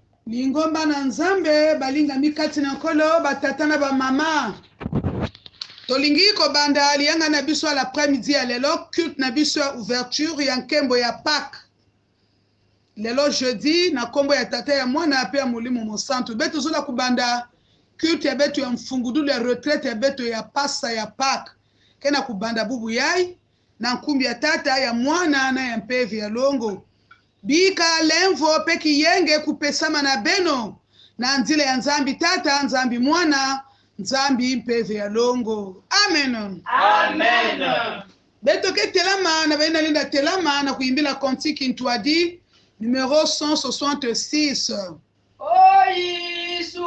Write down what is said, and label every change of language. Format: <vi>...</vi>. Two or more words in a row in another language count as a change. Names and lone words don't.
<ln>Lingomba na nzambe balinga mikati na nkolo batata na bamama tolingi kobanda lianga na biso</ln> <fr>à l'après-midi</fr> <ln>ya lelo culte na biso ya ouverture ya nkembo ya Pâques lelo jeudi na kombo ya tata ya mwana pe ya molimo mosantu</ln> <ktu>beto zola kubanda culte ya beto ya mfungudulu ya retraite ya beto ya pasa ya Pâques kena kubanda bubu yai na nkumbi ya tata ya mwana na ya mpevi ya longo bika lemvo peki yenge kupesama na beno na nzile ya nzambi tata nzambi mwana nzambi mpevi ya longo amen Amen. beto ke telama na baina linda telama na kuimbila kontiki ntwadi numéro 166 O Yesu</ktu>